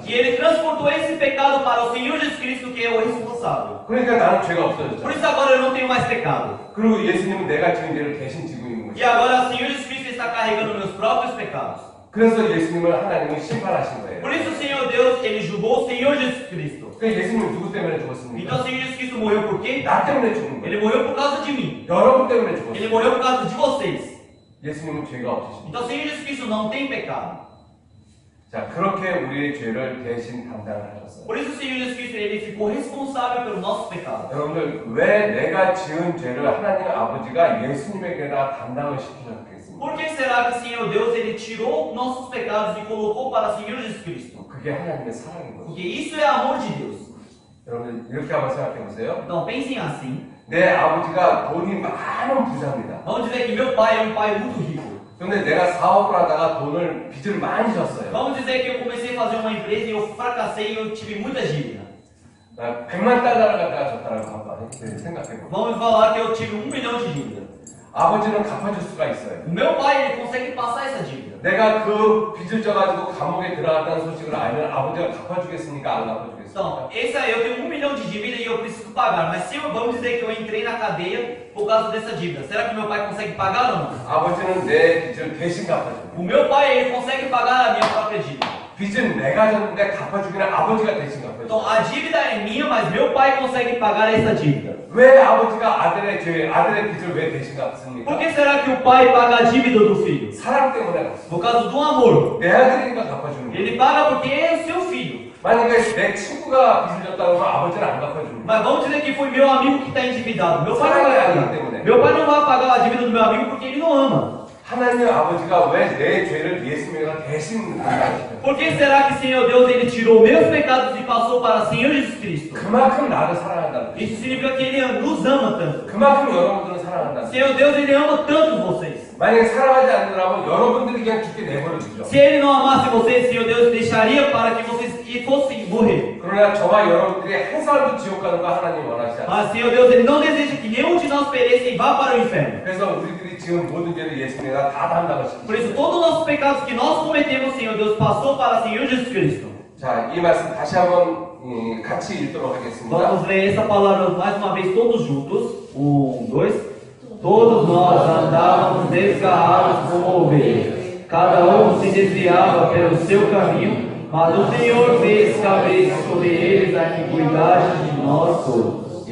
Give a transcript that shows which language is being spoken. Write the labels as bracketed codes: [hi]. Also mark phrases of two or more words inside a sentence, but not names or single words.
[pt] e Ele transportou esse pecado para o Senhor Jesus Cristo, que é o responsável. [ko] 그러니까 나는 죄가 [pt] Por [ko] 없어졌죠. [pt] isso, agora eu não tenho mais pecado. [ko] 그리고 예수님은 내가 지은 죄를 대신 지고 있는 [pt] E [ko] 거죠. [pt] agora o Senhor Jesus Cristo está carregando meus próprios pecados. [ko] 그래서 예수님을 하나님은 심판하신 거예요. [pt] Por isso, o Senhor Deus, Ele julgou o Senhor Jesus Cristo. [ko] 그 예수님은 누구 때문에 죽었습니까? [pt] Então, o Senhor Jesus Cristo morreu por quê? [ko] 나 때문에 죽은 거예요. [pt] Ele morreu por causa de mim. [ko] 여러분 때문에 죽었어요. [pt] Ele morreu por causa de vocês. [ko] 예수님은 죄가 없으십니다. [pt] Então, o Senhor Jesus Cristo não tem pecado. [ko] 자, 그렇게 우리의 죄를 대신 담당을 하셨어요. [pt] Por isso, o Senhor Jesus Cristo, Ele ficou responsável pelos nossos pecados. [ko] 여러분들, 왜 내가 지은 죄를 하나님 아버지가 예수님에게다 담당을 시키셨겠습니까? [pt] Por que será que o Senhor Deus, Ele tirou nossos pecados e colocou para o Senhor Jesus Cristo? [ko] 그게 하나님의 사랑인 거예요. [pt] Porque isso é amor de Deus. [ko] 여러분, 이렇게 한번 생각해 보세요. [pt] Então, pensem assim. [ko] 내 아버지가 돈이 많은 부자입니다. [pt] Vamos dizer que meu pai é um pai muito rico. [ko] 그런데 내가 사업을 하다가 돈을 빚을 많이 졌어요. [pt] Vamos dizer que eu comecei a fazer uma empresa e eu fracassei e eu tive muita dívida. [ko] 나 100만 달러를 갖다가 줬다라고 한번 생각해 보세요. [pt] Vamos falar que eu tive 1 milhão de dívida. [ko] 아버지는 갚아줄 수가 있어요. [pt] O meu pai, ele consegue passar essa dívida. [ko] 내가 그 빚을 져가지고 감옥에 들어갔다는 소식을 알면 아버지가 갚아주겠습니까? 안 갚아주겠습니까? [pt] Então, eu tenho 1 milhão de dívida e eu preciso pagar. Mas se vamos dizer que eu entrei na cadeia por causa dessa dívida, será que meu pai consegue pagar ou não? [ko] 아버지는 내 빚을 대신 갚아줍니다. [pt] O meu pai, ele consegue pagar a minha própria dívida. [ko] 빚은 내가 졌는데 갚아주기는 아버지가 대신 [pt] Então, [ko] 갚아줍니다. [pt] a dívida é minha, mas meu pai consegue pagar essa dívida. [ko] 왜 아버지가 아들의 빚을 왜 대신 갚습니까? [pt] Por que será que o pai paga a dívida do filho? [ko] 사랑 때문에 갚습니다. [pt] Por causa do amor. [ko] 내 아들이니까 갚아주는 거예요. [pt] Ele paga porque é o seu filho. [ko] 만약에 내 친구가 빚을 졌다고 하면 아버지는 안 갚아줍니다. [pt] Mas vamos dizer que foi meu amigo que está endividado. Meu pai não vai pagar. Meu pai não vai pagar a dívida do meu amigo porque ele não ama. [ko] 하나님 아버지가 왜 내 죄를 예수님과 대신 담당하시죠? [pt] Por que será que o Senhor Deus, Ele tirou meus pecados e passou para o Senhor Jesus Cristo? [ko] 그만큼 나를 사랑한다는 거예요. [pt] Isso significa que Ele nos ama tanto. [ko] 그만큼 여러분들을 사랑한다는 거예요. [pt] Senhor Deus, Ele ama tanto vocês. [ko] 만약에 사랑하지 않는다면 여러분들이 그냥 죽게 내버려두죠. [pt] Se Ele não amasse vocês, Senhor Deus deixaria para que vocês fossem morrer. [ko] 그러나 저와 여러분들이 한 사람도 지옥 가는 거 하나님 원하지 않아요. [pt] Mas Senhor Deus, Ele não deseja que nenhum de nós pereça e vá para o inferno. [ko] 그래서 우리들이 지금 모든 죄를 예수님에다 다 담당을 [pt] Por isso, [ko] 시키죠. [pt] todos os nossos pecados que nós cometemos, Senhor Deus, passou para o Senhor Jesus Cristo. [ko] 자, 이 말씀 다시 한번 같이 읽도록 하겠습니다. [pt] Vamos ler essa palavra mais uma vez todos juntos. 1, 2. Todos nós andávamos desgarrados como ovelhas, cada um se desviava pelo seu caminho, mas o Senhor fez caber sobre eles a iniquidade de nós todos.